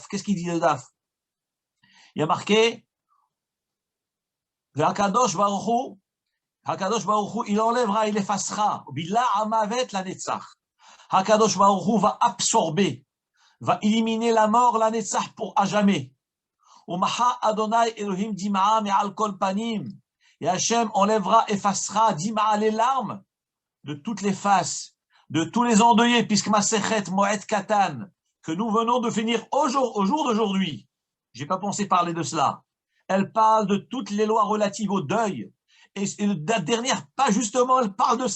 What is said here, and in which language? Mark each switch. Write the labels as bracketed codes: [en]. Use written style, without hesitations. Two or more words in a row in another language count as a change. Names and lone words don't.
[fr] Qu'est-ce qu'il dit le Daf? Il y a marqué, [he] הקדוש ברוך הוא, [fr] il enlèvera, il effacera, [he] בלע המות לנצח. הקדוש ברוך הוא [fr] va absorber, va éliminer la mort, [he] לנצח [fr] pour à jamais. [he] ומחה ה' אלהים דמעה מעל כל פנים. [fr] Et Hachem enlèvera, effacera, Dim'a, les larmes de toutes les faces, de tous les endeuillés, puisque Masechet Moed Katan, que nous venons de finir au jour d'aujourd'hui, j'ai pas pensé parler de cela. Elle parle de toutes les lois relatives au deuil. Et la dernière, pas justement, elle parle de ça.